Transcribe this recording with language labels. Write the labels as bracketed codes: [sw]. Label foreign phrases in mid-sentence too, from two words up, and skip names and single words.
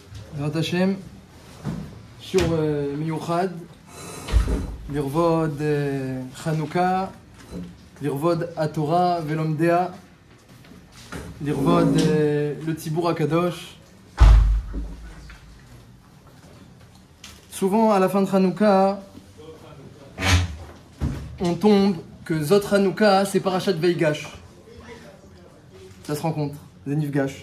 [he] בעזרת השם, שיעור מיוחד, לכבוד חנוכה, לכבוד התורה ולומדיה, לכבוד לציבור הקדוש. [fr] Souvent, à la fin de Hanouka, on tombe que Zot Hanouka, c'est Parashat Veigash. Ça se rencontre, Zenivgash.